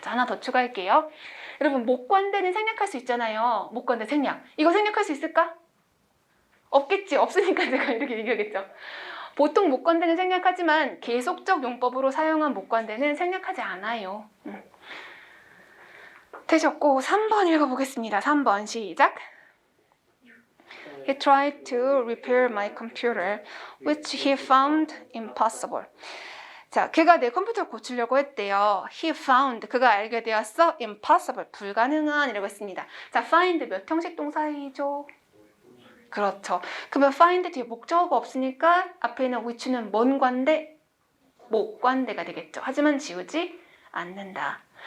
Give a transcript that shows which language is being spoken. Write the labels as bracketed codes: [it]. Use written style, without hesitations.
[ko] 자, 하나 더 추가할게요. 여러분, 목관대는 생략할 수 있잖아요. 목관대 생략. 이거 생략할 수 있을까? 없겠지. 없으니까 제가 이렇게 얘기하겠죠. 보통 목관대는 생략하지만 계속적 용법으로 사용한 목관대는 생략하지 않아요. 되셨고 3번 읽어보겠습니다. 3번 시작. [en] He tried to repair my computer, which he found impossible. [ko] 자, 그가 내 컴퓨터를 고치려고 했대요. [en] He found, [ko] 그가 알게 되었어. impossible, 불가능한 이라고 했습니다. 자, find 몇 형식 동사이죠? 그렇죠. 그러면 find 뒤에 목적어가 없으니까 앞에 있는 which는 뭔 관대? 목관대가 되겠죠. 하지만 지우지 않는다.